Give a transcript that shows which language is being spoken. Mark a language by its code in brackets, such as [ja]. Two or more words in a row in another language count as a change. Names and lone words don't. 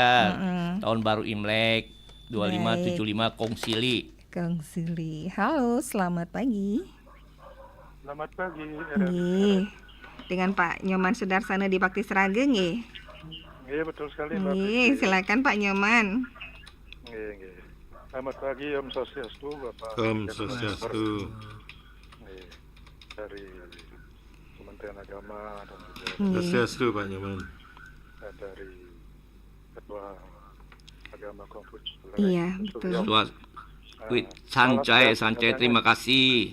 [id] Tahun baru Imlek 2575 Kongsili. Halo, selamat pagi. Selamat pagi. Dengan Pak Nyoman Sudarsana di Bakti Srageng nggih. Iya, betul sekali Mbak. Silakan Pak Nyoman. Nggih. Selamat pagi, Om Swastiastu, Bapak. Om Swastiastu. Dari Kementerian Agama dan juga Swastiastu Pak Nyoman. Dari Ketua Agama Konghucu. Iya, betul. Sancai, terima kasih.